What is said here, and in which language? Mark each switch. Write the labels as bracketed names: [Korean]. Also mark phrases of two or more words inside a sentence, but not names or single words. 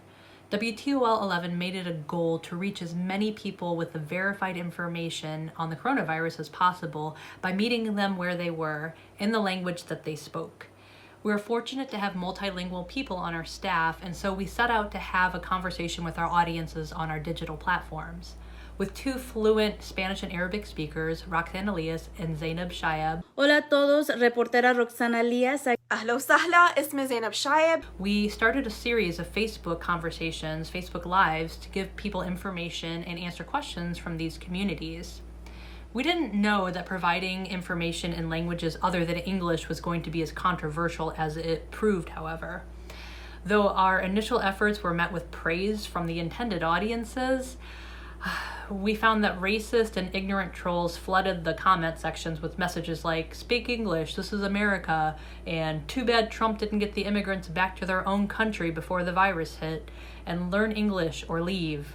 [English] WTOL 11 made it a goal to reach as many people with the verified information on the coronavirus as possible by meeting them where they were in the language that they spoke. We're fortunate to have multilingual people on our staff, and so we set out to have a conversation with our audiences on our digital platforms. With two fluent Spanish and Arabic speakers, Roxana Elias and Zeinab. [Spanish] Hola a todos, reportera Roxana Elias. [Arabic] أهلا وسهلا, اسمي زينب شايب. [English] We started a series of Facebook conversations, Facebook Lives, to give people information and answer questions from these communities. We didn't know that providing information in languages other than English was going to be as controversial as it proved, however. Though our initial efforts were met with praise from the intended audiences, we found that racist and ignorant trolls flooded the comment sections with messages like, "Speak English, this is America," and "Too bad Trump didn't get the immigrants back to their own country before the virus hit," and "Learn English or leave."